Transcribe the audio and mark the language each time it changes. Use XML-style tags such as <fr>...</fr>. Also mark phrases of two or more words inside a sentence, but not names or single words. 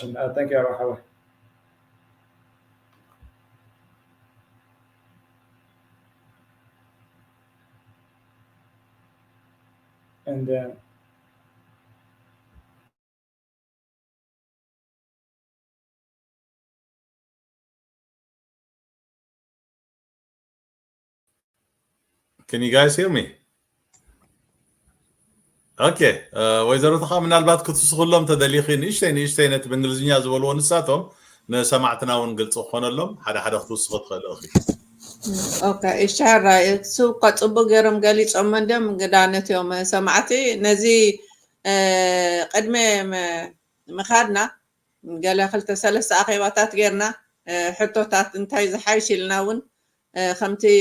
<en>Thank you, Howard. And then Can you guys hear me? Okay.</en> <ti>ወይዘሮ ተኻ ምናልባት ክትስኹሎም ተደሊኺ ንእሽተይ ነቲ ብእንግሊዝኛ ዝበልዎ ንሳቶም ንሰማዕትና እውን ግልፂ ክኾነሎም ሓደ ክትውስኹ ትኽእል እኺ ኦኬ እሻራ እሱ ከፅቡቅ ገይሮም ገሊፆም እንድም ግዳነት እዮም ሰማዕቲ ነዚ ቅድመ ምኻድና ገለ ክልተ ሰለስተ ኣኼባታት ጌርና ሕቶታት እንታይ ዝሓይሽ ኢልና እውን ከምቲ</ti>